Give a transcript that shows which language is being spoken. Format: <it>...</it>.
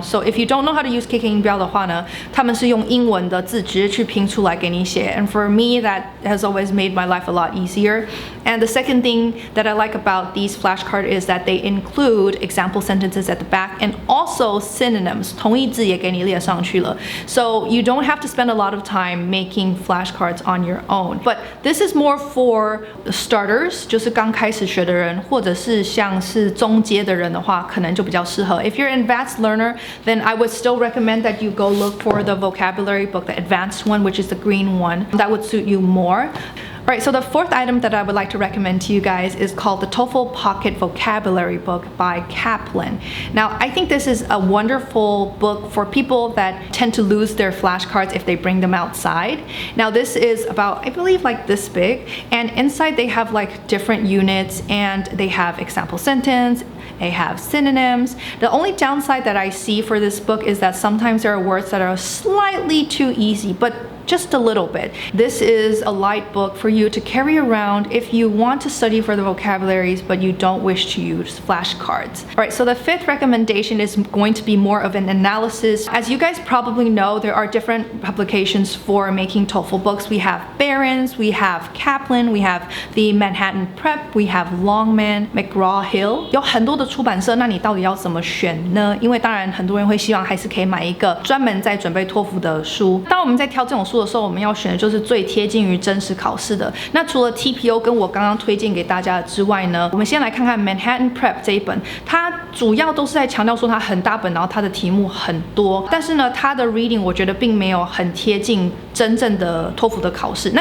<en>So if you don't know how to use KK</en> <zh>音标的话呢，他们是用英文的字直接去拼出来给你写,</zh> <en>and for me that has always made my life a lot easier. And the second thing that I like about these flashcards is that they include example sentences at the back and also synonyms.</en> <zh>同义字也给你列上去了.</zh> <en>So you don't have to spend a lot of time making flashcards on your own. But this is more for starters,</en> <zh>就是刚开始学的人，或者是像是中阶的人的话，可能就比较适合.</zh> <en>If you're an advanced learner, then I would still recommend that you go look for the vocabulary book, the advanced one, which is the green one. That would suit you more. Alright, so the fourth item that I would like to recommend to you guys is called the TOEFL Pocket Vocabulary Book by Kaplan. Now, I think this is a wonderful book for people that tend to lose their flashcards if they bring them outside. Now, this is about, I believe, like this big, and inside they have like different units, and they have example sentence, they have synonyms. The only downside that I see for this book is that sometimes there are words that are slightly too easy, but just a little bit. This is a light book for you to carry around if you want to study for the vocabularies but you don't wish to use flashcards. Alright, so the fifth recommendation is going to be more of an analysis. As you guys probably know, there are different publications for making TOEFL books. We have Barron's, we have Kaplan, we have the Manhattan Prep, we have Longman, McGraw-Hill.</en> <zh>有很多的出版社，那你到底要怎么选呢？因为当然很多人会希望还是可以买一个专门在准备托福的书。当我们在挑这种书的时候，我们要选的就是最贴近于真实考试的。那除了 TPO 跟我刚刚推荐给大家的之外呢，我们先来看看 Manhattan Prep 这一本，它主要都是在强调说它很大本，然后它的题目很多，但是呢，它的 reading 我觉得并没有很贴近真正的托福的考试。</zh>